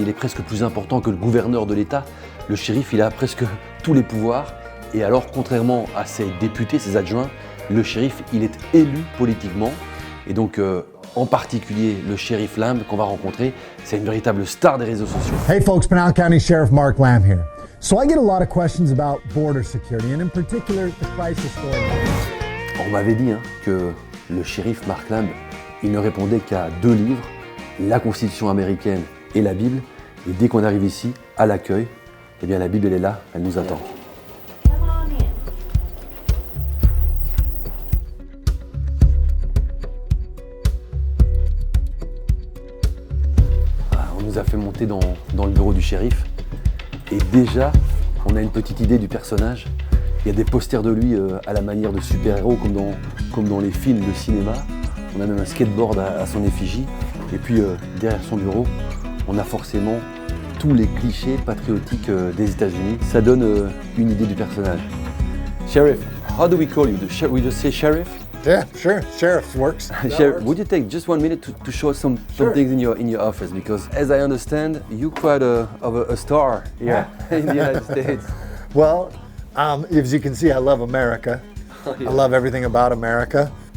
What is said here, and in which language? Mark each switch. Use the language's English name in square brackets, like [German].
[French] Il est presque plus important que le gouverneur de l'État. Le shérif, il a presque tous les pouvoirs. Et alors, contrairement à ses députés, ses adjoints, le shérif, il est élu politiquement. Et donc, en particulier, le shérif Lamb qu'on va rencontrer, c'est une véritable star des réseaux sociaux. [English] Hey folks, Pinal County Sheriff Mark Lamb here. So I get a lot of questions about border security and in particular the crisis story. [French] On m'avait dit que le shérif Mark Lamb, il ne répondait qu'à 2 livres, la Constitution américaine et la Bible. Et dès qu'on arrive ici, à l'accueil, eh bien la Bible, elle est là, elle nous attend. On nous a fait monter dans le bureau du shérif. Et déjà, on a une petite idée du personnage. Il y a des posters de lui à la manière de super-héros, comme dans les films de cinéma. On a même un skateboard à son effigie. Et puis, derrière son bureau, on a forcément tous les clichés patriotiques des États-Unis. Ça donne une idée du personnage. [English] Sheriff, how do we call you? We just say sheriff? Yeah, sure. Sheriff works. Sheriff, would you take just 1 minute to show us some things in your office? Because as I understand, you're quite of a star here in the United States. Well, as you can see, I love America. Oh, yeah. I love everything about America.